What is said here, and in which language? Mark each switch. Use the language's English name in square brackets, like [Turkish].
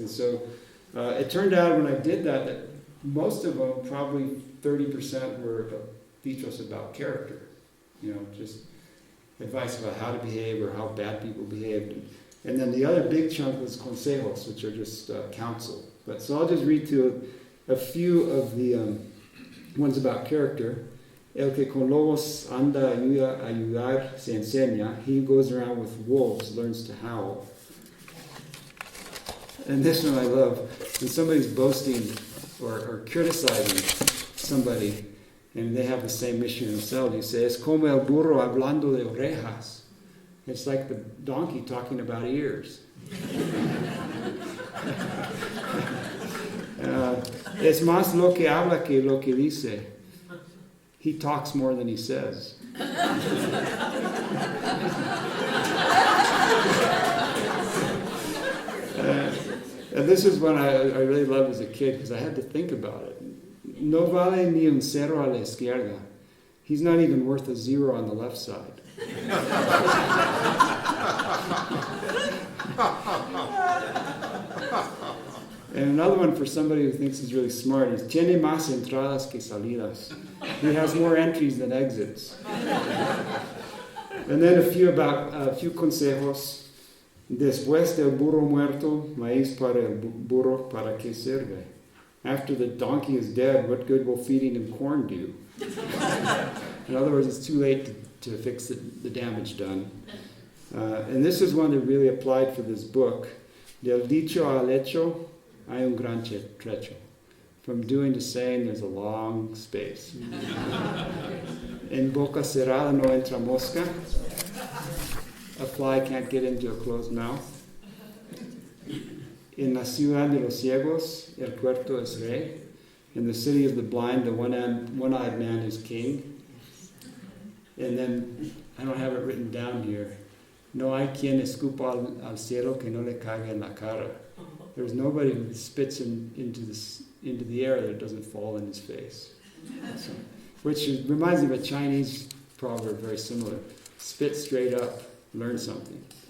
[English] And so it turned out when I did that most of them, probably 30% were dichos about character. Just advice about how to behave or how bad people behaved. And then the other big chunk was consejos, which are just counsel. So I'll just read to a few of the ones about character. [Spanish] El que con lobos anda ayudar se enseña. [English] He goes around with wolves, learns to howl. And this one I love. When somebody's boasting or criticizing somebody, and they have the same mission themselves, you say, [Spanish] es como el burro hablando de orejas. [English] It's like the donkey talking about ears. [Spanish] Es más lo que habla que lo que dice. [English] He talks more than he says. And this is one I really loved as a kid because I had to think about it. [Spanish] No vale ni un cero a la izquierda. [English] He's not even worth a zero on the left side. And another one for somebody who thinks he's really smart is [Spanish] tiene más entradas que salidas. [English] He has more entries than exits. And then a few consejos. [Spanish] Después del burro muerto, maíz para el burro, para qué sirve? [English] After the donkey is dead, what good will feeding him corn do? In other words, it's too late to fix the damage done. And this is one that really applied for this book. [Spanish] Del dicho al hecho, hay un gran trecho. [English] From doing to saying, there's a long space. [Spanish] En boca cerrada no entra mosca. [English] A fly can't get into a closed mouth. [Spanish] En la ciudad de los ciegos, el tuerto es rey. [English] In the city of the blind, the one-eyed man is king. And then, I don't have it written down here. [Spanish] No hay quien escupa al cielo que no le caiga en la cara. [English] There's nobody who spits into the air that it doesn't fall in his face. So, which reminds me of a Chinese proverb very similar. Spit straight up, learn something.